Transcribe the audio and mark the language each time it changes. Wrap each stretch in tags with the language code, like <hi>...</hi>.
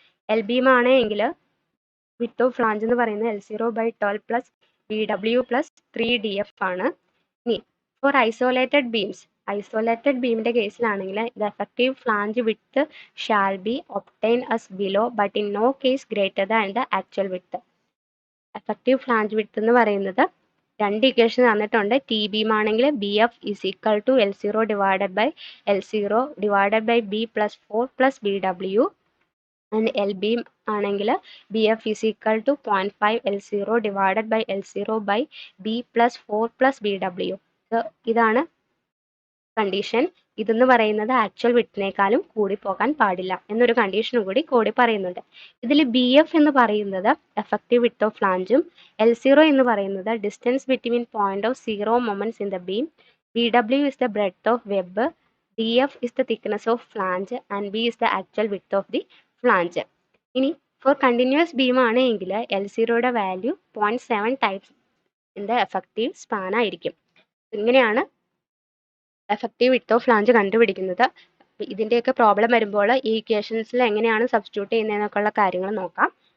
<ml>L beam ആണ് എങ്കിൽ width of flange എന്ന് പറയുന്നത് L0/12 plus BW plus 3 DF ആണ്. ഇനി</ml> <en>For isolated ബീമിന്റെ കേസിലാണെങ്കിൽ the effective flange width shall be obtain as below but in no case greater than the actual width.</en> <ml>Effective flange width എന്ന് പറയുന്നത് രണ്ട് equation തന്നിട്ടുണ്ട്. T beam ആണെങ്കിൽ</ml> <en>BF is equal to L0 divided by L0 divided by B plus 4 plus BW and L beam ആണെങ്കിൽ BF is equal to 0.5 L0 divided by L0 by B plus 4 plus BW. So</en> <ml>ഇതാണ് condition ഇതെന്ന് പറയുന്നത് actual വിഡ്ത്തിനേക്കാളും കൂടി പോകാൻ പാടില്ല എന്നൊരു കണ്ടീഷനും കൂടി കോഡിൽ പറയുന്നുണ്ട്. ഇതിൽ BF എന്ന് പറയുന്നത്</ml> <en>Effective width of ഫ്ലാഞ്ചും L0 എന്ന് പറയുന്നത് distance between point of zero moments in the beam, BW is the breadth of web, DF is the thickness of flange and B is the actual width of the flange.</en> <ml>ഇനി four continuous beam ആണെങ്കിൽ L0യുടെ value 0.7 times in the effective span ആയിരിക്കും. ഇങ്ങനെയാണ് effective width of flange കണ്ടുപിടിക്കുന്നത്. ഇതിൻ്റെയൊക്കെ problem വരുമ്പോൾ ഈ ഇക്വേഷൻസിൽ എങ്ങനെയാണ് substitute ചെയ്യുന്നതെന്നൊക്കെയുള്ള കാര്യങ്ങൾ നോക്കാം.</ml>